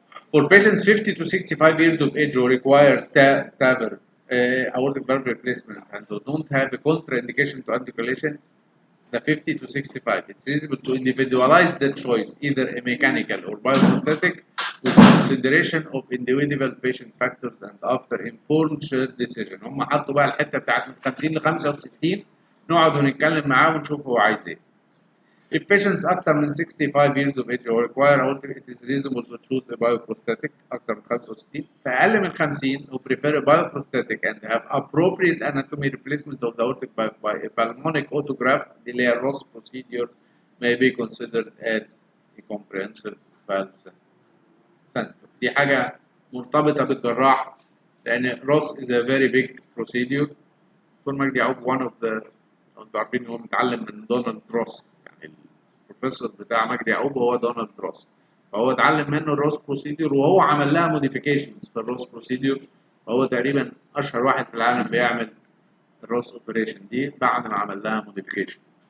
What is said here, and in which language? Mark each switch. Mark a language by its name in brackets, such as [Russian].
[English] For patients 50 to 65 years of age who require TAVR, aortic valve replacement, and who don't have a contraindication to anticoagulation, the 50 to 65, it's reasonable to individualize the choice, either a mechanical or bioprosthetic, with consideration of individual patient factors and after informed shared decision. [Arabic] هم حطوا بقى الحته بتاعت من 50 ل 65 نقعد ونتكلم معاه ونشوف هو عايز ايه. [English] If patients [Arabic] أكثر من [English] 65 years of age or require aortic, it is reasonable to choose a bioprosthetic أكثر من 65. فأقل من 50 who prefer a bioprosthetic and have appropriate anatomy replacement of the aortic by a pulmonic autograft, the Ross procedure may be considered as a comprehensive valve center. [Arabic] دي حاجة مرتبطة بالجراح لأن [English] Ross is a very big procedure. [Arabic] دكتور مجدي يعقوب [English] one of the [Arabic] انتوا عارفين هو متعلم من دونالد روس، يعني البروفيسور بتاع مجدي يعقوب هو دونالد روس، فهو اتعلم منه الروس بروسيدور وهو عمل لها موديفيكيشنز في الروس بروسيدور، فهو تقريبا اشهر واحد في العالم بيعمل الروس اوبريشن دي بعد ما عمل لها موديفيكيشن.